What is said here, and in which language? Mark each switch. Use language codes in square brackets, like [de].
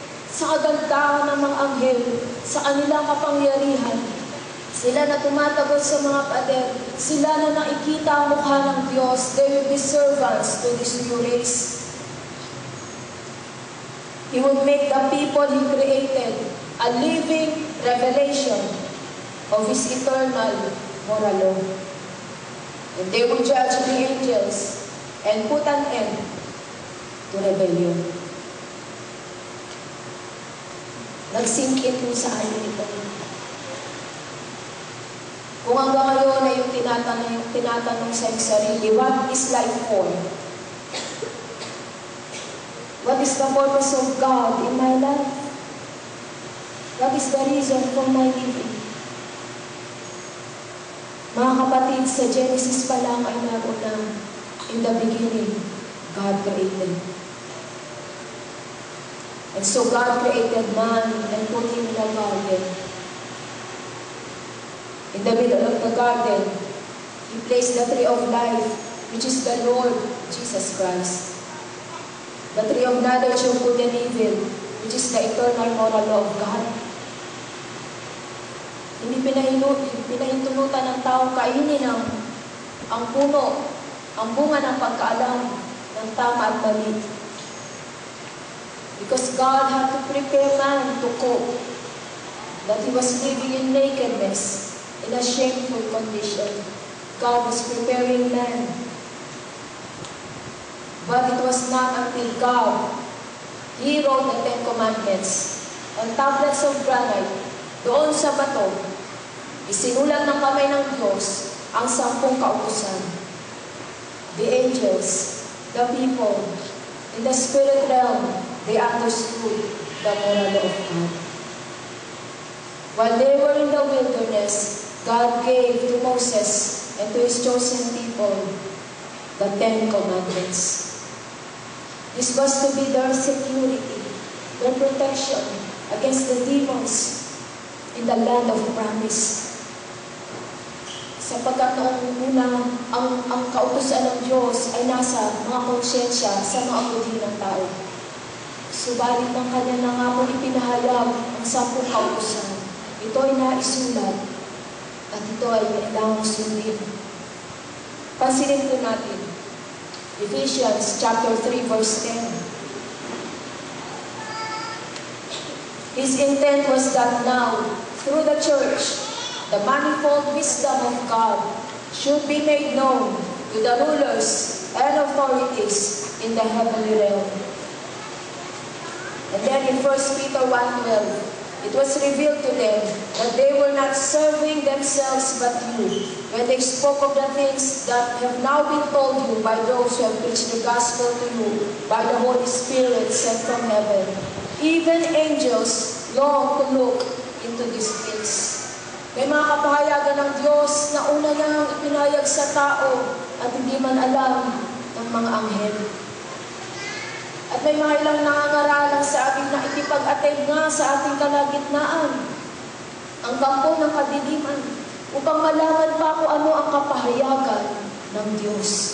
[tl] Sa kagandahan ng mga anghel, sa kanilang kapangyarihan, sila na tumatagot sa mga pader, sila na nakikita ang mukha ng Diyos, [en] they will be servants to this new race. He would make the people He created a living revelation of His eternal moral law. And they would judge the angels and put an end to rebellion. [tl] Nag-sink in po sa amin ito. Kung hanggang ngayon ay yung tinatanong sa sarili, [en] what is life for? What is the purpose of God in my life? What is the reason for my living? [tl] Mga kapatid, sa Genesis pa lang ay naroon na, [en] in the beginning, God created. And so God created man and put him in a garden. In the middle of the garden, He placed the tree of life, which is the Lord Jesus Christ. The tree of knowledge of good and evil, which is the eternal moral law of God. [tl] Hindi pinahintunutan ng tao kainin ang puno, ang bunga ng pagkaalam ng tama at mali. [en] Because God had to prepare man to cope, that he was living in nakedness, in a shameful condition. God was preparing man. But it was not until God, He wrote the Ten Commandments on tablets of granite, [tl] doon sa bato, isinulat ng kamay ng Diyos ang 10 kautusan. [en] The angels, the people, in the spirit realm, they understood the moral law of God. While they were in the wilderness, God gave to Moses and to His chosen people the 10 Commandments. This was to be their security, their protection against the demons in the land of promise. [tl] Sapagkat noong una, ang kautusan ng Diyos ay nasa mga konsyensya sa mga budi ng tao. Subalit ng Kanya na nga po ipinahayag ang 10 kautusan. Ito ay naisulat at ito ay kailangang sundin. Pansinin po natin. Ephesians chapter 3 verse 10. [en] His intent was that now, through the church, the manifold wisdom of God should be made known to the rulers and authorities in the heavenly realm. And then in 1 Peter 1:12, it was revealed to them that they were not serving themselves but you, when they spoke of the things that have now been told you by those who have preached the gospel to you by the Holy Spirit sent from heaven. Even angels long to look into these things. [tl] May mga kapahayagan ng Diyos na una nang ipinayag sa tao at hindi man alam ng mga anghel. At may mga ilang nangangaralang sa ating na ikipag-attend nga sa ating kalagitnaan, ang kampo ng kadiliman, upang malaman pa kung ano ang kapahayagan ng Diyos.